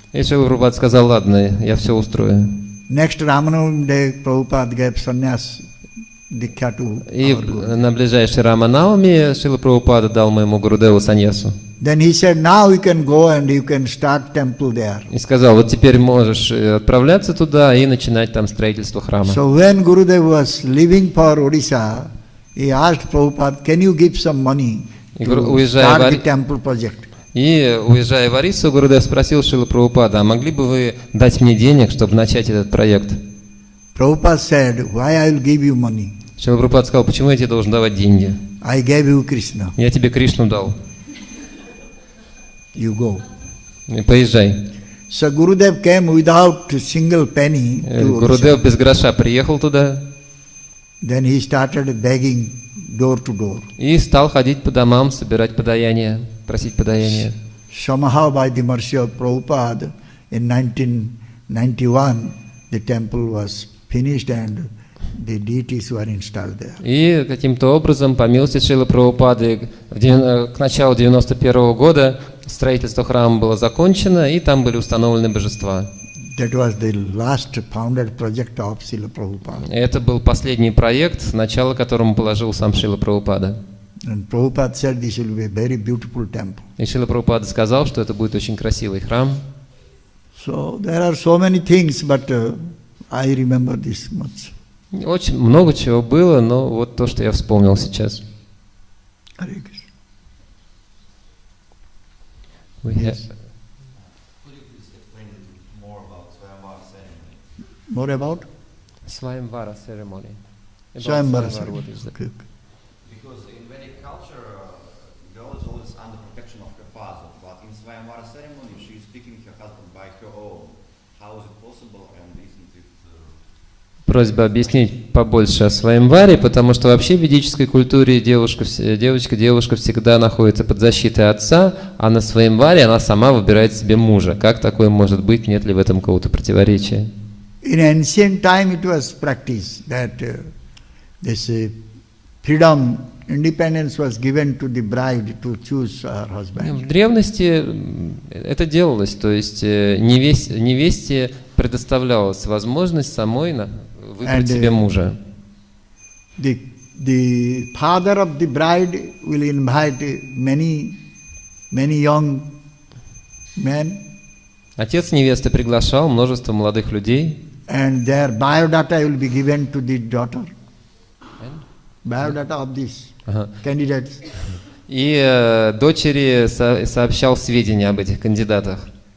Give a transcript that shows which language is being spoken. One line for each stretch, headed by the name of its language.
Russian: И Шрила Прабхупада сказал, ладно, я все устрою.
English: Next Ramanavami day, Prabhupada gave sannyas dikha to
Russian: И
English: our Guru.
Russian: на ближайшей Раманавами Шрила Прабхупада дал моему Гурудеву саньясу.
English: Then he said, now you can go and you can start temple there.
Russian: И сказал, вот теперь можешь отправляться туда и начинать там строительство храма.
English: So when Gurudev was leaving for Odisha, he asked Prabhupada, can you give some money
Russian: И
English: to
Russian: уезжая
English: start
Russian: в
English: the temple project?
Russian: уезжая в Орису, Гурудев спросил Шрила Прабхупада, а могли бы вы дать мне денег, чтобы начать этот проект?
English: Prabhupada said, why I will give you money?
Russian: Шрила Прабхупада сказал, почему я тебе должен давать деньги?
English: I gave you Krishna.
Russian: Я тебе Кришну дал.
English: You go.
Russian: Поезжай.
English: So Gurudev came without a single penny to
Russian: Гурудев
English: Odisha.
Russian: без гроша приехал туда
English: Then he started begging door to door.
Russian: и стал ходить по домам, собирать подаяние, просить подаяние.
English: Somehow by the mercy of Prabhupada, in 1991, the temple was finished and the deities were installed there.
Russian: И каким-то образом, по милости Шрилы Прабхупады, к началу 91 года строительство храма было закончено, и там были установлены божества.
English: That was the last founded project of Srila Prabhupada.
Russian: Это был последний проект, начало которому положил сам Шрила Прабхупада.
English: And Prabhupada said this will be a very beautiful temple.
Russian: И Шрила Прабхупада сказал, что это будет очень красивый храм.
English: So there are so many things, but I remember this much.
Russian: Очень много чего было, но вот то, что я вспомнил сейчас.
English: Hare Krishna. We have- Could you please explain a little more about Swayamvar ceremony? More about? Swayamvara ceremony. About Swayamvara ceremony. what is that? Okay. Because in Vedic culture, girl is always under protection of her father. But in Swayamvara ceremony, she is picking her husband by her own. How is it possible? And isn't it?
Russian: Просьба объяснить побольше о Сваямваре, потому что вообще в ведической культуре девушка всегда находится под защитой отца, а на Сваямваре она сама выбирает себе мужа. Как такое может быть? Нет ли в этом какого-то противоречия?
English: In ancient time it was practiced that this freedom, independence was given to the bride to choose her husband.
Russian: В древности это делалось, то есть невесте предоставлялась возможность самой выбрать себе мужа.
English: The father of the bride will invite many young men.
Russian: Отец невесты приглашал множество молодых людей.
English: And their biodata will be given to the daughter. Biodata of these candidates.
Russian: И дочери сообщал сведения об этих кандидатах.